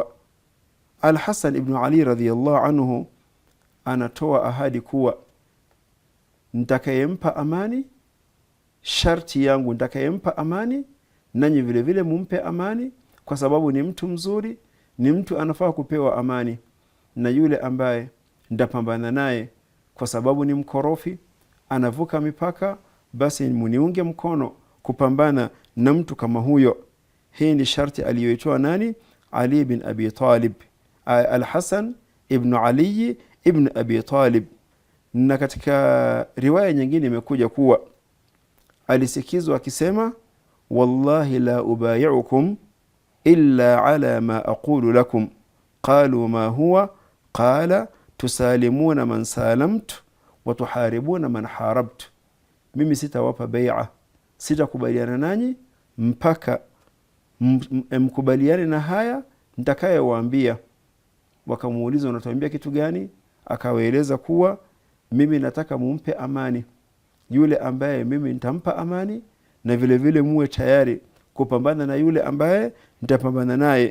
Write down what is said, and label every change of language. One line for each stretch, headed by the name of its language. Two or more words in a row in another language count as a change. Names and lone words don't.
Swahili: Al-Hasan ibn Ali
Arabic: رضي الله عنه
Swahili: anatoa ahadi kuwa nitakayempa amani, sharti yangu nitakayempa amani, nanyi vile vile mumpe amani, kwa sababu ni mtu mzuri, ni mtu anafaa kupewa amani. Na yule ambaye ndapambana naye kwa sababu ni mkorofi, anavuka mipaka, basi muniunge mkono kupambana na mtu kama huyo. Hii ni sharti aliyoitoa nani? Ali bin Abi Talib, Al-Hasan ibn Ali ibn Abi Talib. Na katika riwaya nyingine imekuja kuwa alisikizwa akisema,
Arabic: والله لا أبايعكم إلا على ما أقول لكم. قالوا ما هو قال تسالمون من سالمت وتحاربون من حاربت.
Swahili: Mimi sitawapa bai'a, sitakubaliana nanyi mpaka mkubaliane na haya nitakayowaambia. Wakamuuliza, unatuambia kitu gani? Akawaeleza kuwa mimi nataka mumpe amani yule ambaye mimi nitampa amani, na vile vile muwe tayari kupambana na yule ambaye nitapambana naye.